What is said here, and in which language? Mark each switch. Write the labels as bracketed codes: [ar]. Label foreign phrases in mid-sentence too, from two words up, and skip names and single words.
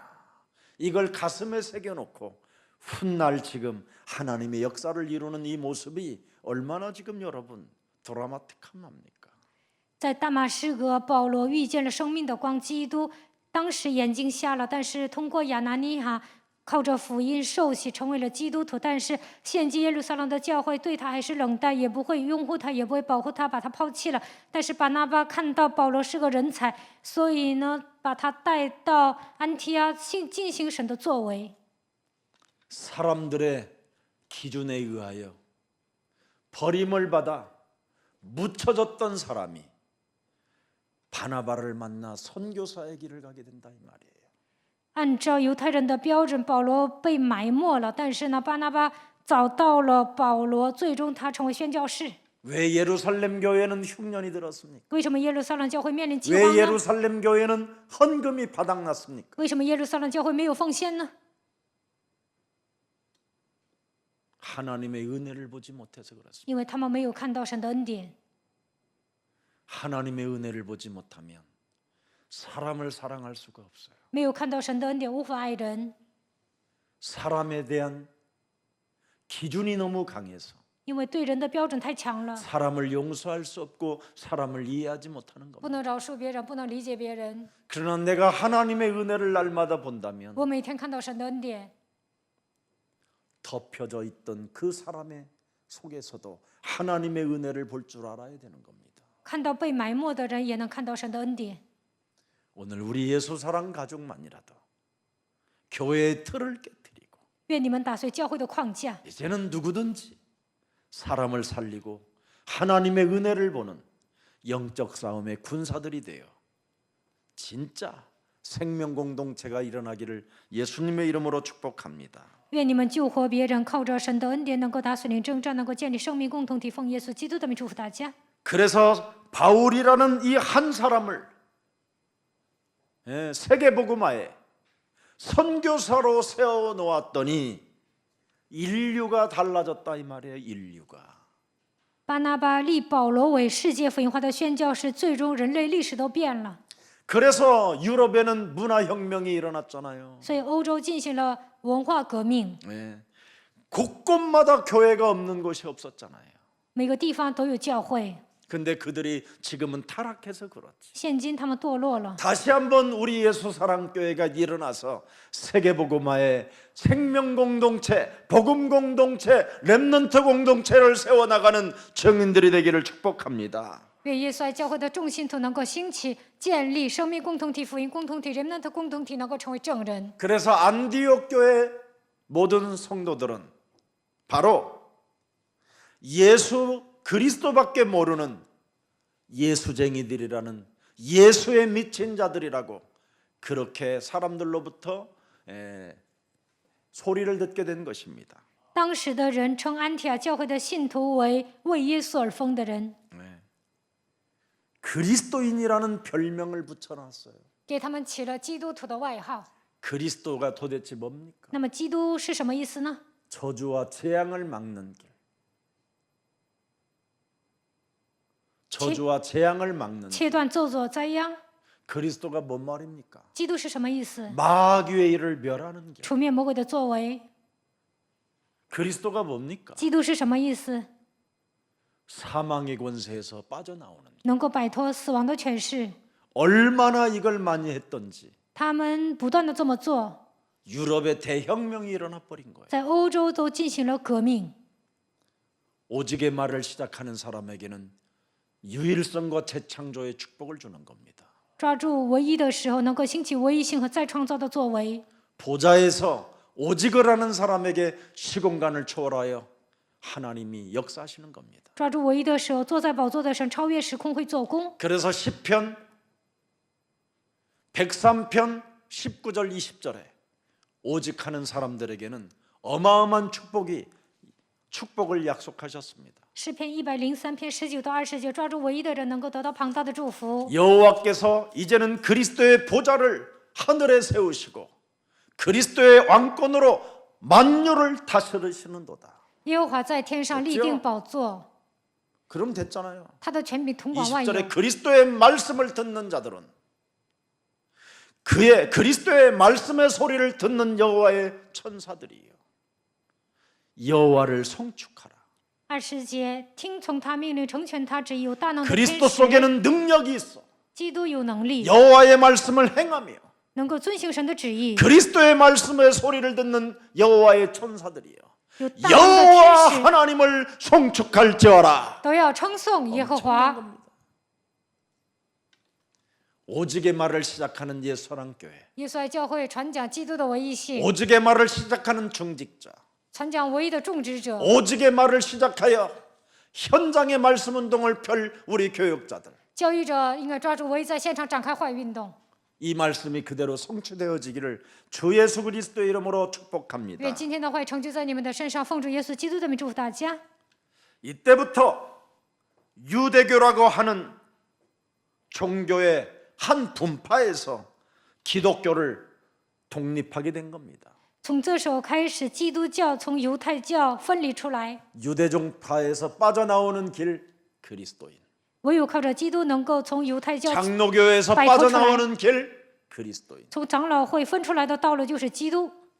[ko] 이걸 가슴에 새겨놓고 훗날 지금 하나님의 역사를 이루는 이 모습이 얼마나 지금 여러분 드라마틱합니까? [zh] 在大马士革，保罗遇见了生命的光基督，当时眼睛瞎了，但是通过亚拿尼亚靠着福音受洗成为了基督徒，但是现今耶路撒冷的教会对他还是冷淡，也不会拥护他，也不会保护他，把他抛弃了。但是巴拿巴看到保罗是个人才，所以呢，把他带到安提阿进行神的作为。 [ko] 사람들의 기준에 의하여 버림을 받아 묻혀졌던 사람이 바나바를 만나 선교사의 길을 가게 된다 이 말이에요. [zh] 按照犹太人的标准，保罗被埋没了，但是呢，巴拿巴找到了保罗，最终他成为宣教士。 [ko] 왜 예루살렘 교회는 흉년이 들었습니까? [zh] 为什么耶路撒冷教会面临饥荒 [ko] 왜 [zh] 呢？ [ko] 예루살렘 교회는 헌금이 바닥났습니까? [zh] 为什么耶路撒冷教会没有奉献呢？ [ko] 하나님의 은혜를 보지 못해서 그렇습니다. [zh] 因为他们没有看到神的恩典。 [ko] 하나님의 은혜를 보지 못하면 사람을 사랑할 수가 없어요. [zh] 没有看到神的恩典，无法爱人， [ko] 사람에 대한 기준이 너무 강해서 [zh] 因为对人的标准太强了， [ko] 사람을 용서할 수 없고 사람을 이해하지 못하는 [zh] 不 [ko] 겁니다. [zh] 能饶恕别人，不能理解别人。 [ko] 그러나 내가 하나님의 은혜를 날마다 본다면 [zh] 我每天看到神的恩典， [ko] 덮여져 있던 그 사람의 속에서도 하나님의 은혜를 볼 줄 알아야 되는 겁니다. [zh] 看到被埋没的人，也能看到神的恩典。 [ko] 오늘 우리 예수사랑 가족만이라도 교회의 틀을 깨뜨리고 [zh] 愿你们打碎教会的框架， [ko] 이제는 누구든지 사람을 살리고 하나님의 은혜를 보는 영적 싸움의 군사들이 되어 진짜 생명 공동체가 일어나기를 예수님의 이름으로 축복합니다. [zh] 愿你们救活别人，靠着神的恩典，能够打碎灵征战，能够建立生命共同体。奉耶稣基督的名祝福大家。 [ko] 그래서 바울이라는 이 한 사람을 세계복음화에 선교사로 세워 놓았더니 인류가 달라졌다 이 말이에요. 인류가. [zh] 巴拿巴立保罗为世界福音化的宣教士，最终人类历史都变了。 [ko] 그래서 유럽에는 문화혁명이 일어났잖아요. [zh] 所以欧洲进行了文化革命， [ko] 곳곳마다 교회가 없는 곳이 없었잖아요. [zh] 每个地方都有教会。 [ko] 근데 그들이 지금은 타락해서 그렇지. [zh] 现今他们堕落了， [ko] 다시 한번 우리 예수사랑교회가 일어나서 세계복음화의 생명공동체, 복음공동체, 렘넌트 공동체를 세워나가는 증인들이 되기를 축복합니다. [zh] 愿耶稣爱教会的众信徒能够兴起，建立生命共同体、福音共同体、人们的共同体，能够成为证人。 [ko] 그래서 안디옥 교회 모든 성도들은 바로 예수 그리스도밖에 모르는 예수쟁이들이라는 예수에 미친 자들이라고 그렇게 사람들로부터 소리를 듣게 된 것입니다. [zh] 当时的人称安提阿教会的信徒为耶稣而疯的人， [ko] 그리스도인이라는 별명을 붙여놨어요. [zh] 给他们起了基督徒的外号。 [ko] 그리스도가 도대체 뭡니까? [zh] 那么基督是什么意思呢？ [ko] 저주와 재앙을 막는 길. 저주와 재앙을 막는 길. [zh] 切断咒诅灾殃。 [ko] 그리스도가 뭔 말입니까? [zh] 基督是什么意思？ [ko] 마귀의 일을 멸하는 길. [zh] 除灭魔鬼的作为。 [ko] 그리스도가 뭡니까? [zh] 基督是什么意思？ [ko] 사망의 권세에서 빠져나오는 길. [zh] 能够摆脱死亡的权势。 [ko] 얼마나 이걸 많이 했던지 [zh] 他们不断的这么做， [ko] 유럽에 대혁명이 일어나 버린 거예요. [zh] 在欧洲都进行了革命。 [ko] 오직의 말을 시작하는 사람에게는 유일성과 재창조의 축복을 주는 겁니다. [zh] 抓住唯一的时候，能够兴起唯一性和再创造的作为。 [ko] 보좌에서 오직을 하는 사람에게 시공간을 초월하여 하나님이 역사하시는 겁니다. [zh] 抓住唯一的时候，坐在宝座的神超越时空会做工。 [ko] 그래서 시편 103편 19절 20절에 오직하는 사람들에게는 어마어마한 축복을 약속하셨습니다. [zh] 诗篇103篇19到20节，抓住唯一的人能够得到庞大的祝福。 [ko] 여호와께서 이제는 그리스도의 보좌를 하늘에 세우시고 그리스도의 왕권으로 만유를 다스리시는도다. [zh] 耶和华在天上立定宝座， [ko] 그럼 됐잖아요. [zh] 他的权柄统管万有。 [ko] 20절에 그리스도의 말씀을 듣는 자들은 그의 그리스도의 말씀의 소리를 듣는 여호와의 천사들이요. 여호와를 송축하라. [zh] 20 节，听从他命令，成全他旨意，有大能的天 [ko] 그리스도 [zh] 使。 [ko] 속에는 능력이 있어. [zh] 基督有能力， [ko] 여호와의 말씀을 행하며 [zh] 能够遵行神的旨意， [ko] 그리스도의 말씀의 소리를 듣는 여호와의 천사들이요 [zh] 有大能的 [ko] 여호와 [zh] 天使 [ko] 하나님을 송축할지어라. [zh] 都要称颂耶和 [ko] 엄청난 [zh] 华。 [ko] 겁니다. 오직의 말을 시작하는 예수랑교회, [zh] 耶稣爱教会传讲基督的唯一性， [ko] 오직의 말을 시작하는 중직자, [zh] 传讲唯一的种植者， [ko] 오직의 말을 시작하여 현장의 말씀 운동을 펼 우리 교육자들, [zh] 教育者应该抓住唯一在现场展开话语运动。 [ko] 이 말씀이 그대로 성취되어지기를 주 예수 그리스도의 이름으로 축복합니다. [zh] 愿今天的话语成就在你们的身上，奉主耶稣基督的名祝福大家。 [ko] 이때부터 유대교라고 하는 종교의 한 분파에서 기독교를 독립하게 된 겁니다. [zh] 从这时候开始，基督教从犹太教分离出来， [ko] 유대종파에서 빠져나오는 길 그리스도인, [zh] 唯有靠着基督能够从犹太教、 [ko] 장로교에서 빠져나오는 길 그리스도인. [zh] 从长老会分出来的道路就是基督。